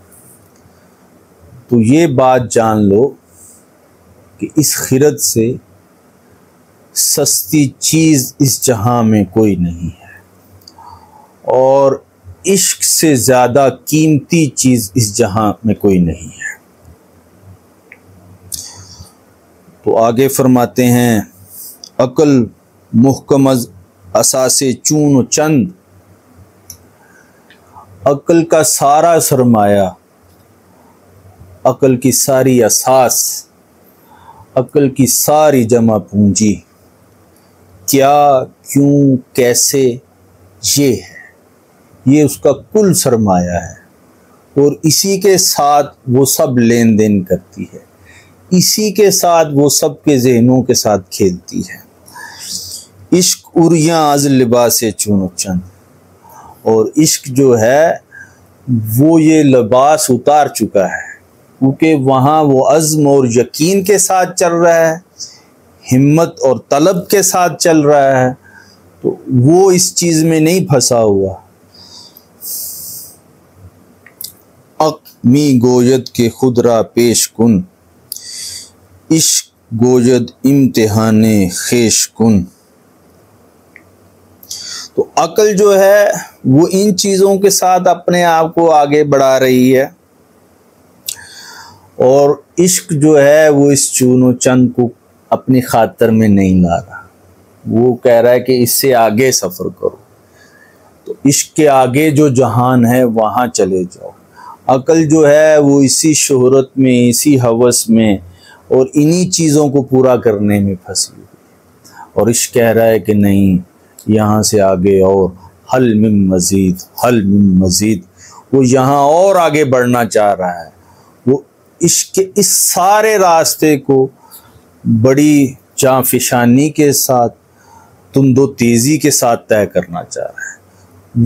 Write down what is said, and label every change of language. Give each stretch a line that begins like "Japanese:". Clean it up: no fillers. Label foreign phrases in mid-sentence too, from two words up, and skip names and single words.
Urdu: تو یہ بات جان لو کہ اس خرد سے سستی چیز اس جہاں میں کوئی نہیں ہے اور عشق سے زیادہ قیمتی چیز اس جہاں میں کوئی نہیں ہے۔ تو آگے فرماتے ہیں
Persian: عقل محکم از اساس چون و چند۔
Urdu: عقل کا سارا سرمایہ، عقل کی ساری اساس، عقل کی ساری جمع پونجی کیا، کیوں، کیسے، یہ ہے، یہ اس کا کل سرمایہ ہے اور اسی کے ساتھ وہ سب لین دین کرتی ہے، اسی کے ساتھ وہ سب کے ذہنوں کے ساتھ کھیلتی ہے۔
Persian: عشق اریاں از لباس چون و چند،
Urdu: اور عشق جو ہے وہ یہ لباس اتار چکا ہے کیونکہ وہاں وہ عزم اور یقین کے ساتھ چل رہا ہے، ہمت اور طلب کے ساتھ چل رہا ہے، تو وہ اس چیز میں نہیں پھنسا ہوا۔
Persian: می گوید کے خود را پیش کن، عشق گوید امتحان خیش کن۔
Urdu: تو عقل جو ہے وہ ان چیزوں کے ساتھ اپنے آپ کو آگے بڑھا رہی ہے اور عشق جو ہے وہ اس
Persian: چون و چند
Urdu: کو اپنی خاطر میں نہیں لا رہا، وہ کہہ رہا ہے کہ اس سے آگے سفر کرو، تو عشق کے آگے جو جہان ہے وہاں چلے جاؤ۔ عقل جو ہے وہ اسی شہرت میں، اسی ہوس میں اور انہی چیزوں کو پورا کرنے میں پھنسی ہوئی، اور عشق کہہ رہا ہے کہ نہیں، یہاں سے آگے اور
Arabic: حل من مزید، حل من مزید،
Urdu: وہ یہاں اور آگے بڑھنا چاہ رہا ہے، وہ عشق کے اس سارے راستے کو بڑی جانفشانی کے ساتھ، تند و تیزی کے ساتھ طے کرنا چاہ رہا ہے۔